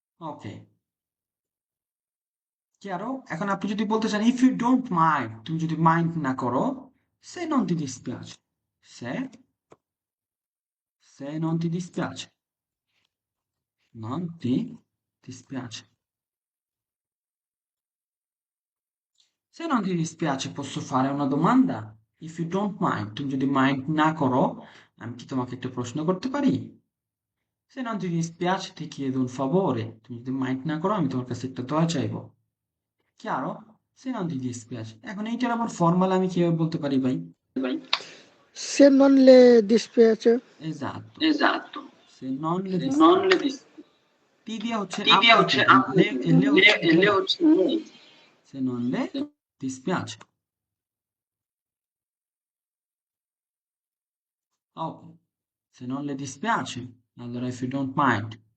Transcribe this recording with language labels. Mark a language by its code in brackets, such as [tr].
[it] ওকে, chiaro? [bn] এখন আপনি যদি বলতে চান [en] if you don't mind, [bn] তুমি যদি মাইন্ড না করো, [it] se non ti dispiace, se non ti dispiace, non ti dispiace, se non ti dispiace posso fare una domanda? [en] If you don't mind, [bn] তুমি যদি মাইন্ড না করো, আমি কি তোমাকে একটা প্রশ্ন করতে পারি? [it] Se non ti dispiace ti chiedo un favore, [bn] তুমি যদি মাইন্ড না করো, আমি তোমার কাছে একটা দয়া চাইবো। [it] chiaro? Se non ti dispiace। [bn] এখন এইটার আবার ফর্মাল আমি কিভাবে বলতে পারি ভাই? [it] Se non le dispiace? esatto, se non le dispiace। [bn] টি দিয়া হচ্ছে আপনাকে, লে হচ্ছে lei। [it] se non le dispiace। ok, se non le dispiace Allora, [en] if you don't mind.